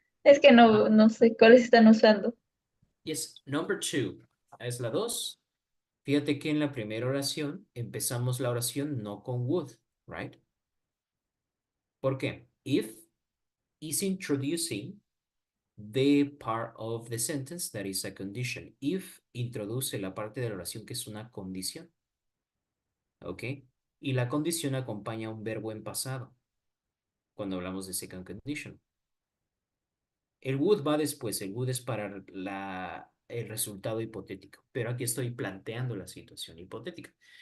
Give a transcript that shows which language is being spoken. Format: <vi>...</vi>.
<es>Es que no sé cuáles están usando.</es> <en>Yes, number two.</en> <es>Es la dos. Fíjate que en la primera oración empezamos la oración no con would, right? ¿Por qué?</es> <en>If is introducing the part of the sentence that is a condition.</en> <es>If introduce la parte de la oración que es una condición. ¿Ok? Y la condición acompaña un verbo en pasado cuando hablamos de second condition. El would va después, el would es para el resultado hipotético, pero aquí estoy planteando la situación hipotética.</es>